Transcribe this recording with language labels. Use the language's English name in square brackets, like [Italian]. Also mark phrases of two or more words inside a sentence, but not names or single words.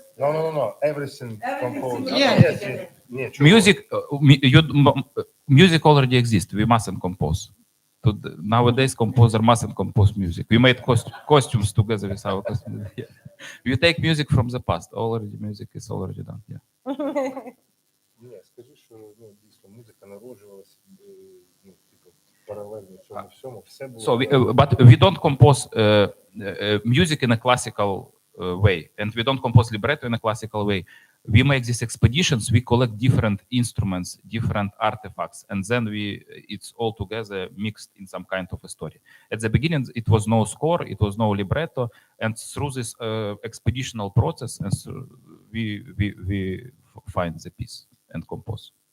[English] No. Everything composed. Yeah. Yes. Music already exists. We mustn't compose. Nowadays, composer mustn't compose music. We made costumes together with our costumes. Yeah. You take music from the past. Already, music is already done. Yeah. [Ukrainian] Ні, скажи, що дійсно музика народжувалася паралельно цьому всьому. Все було. [English] But we don't compose music in a classical way, and we don't compose libretto in a classical way. We make these expeditions. We collect different instruments, different artifacts, and then it's all together mixed in some kind of a story. At the beginning, it was no score, it was no libretto, and through this expeditional process, and we find the piece and compose.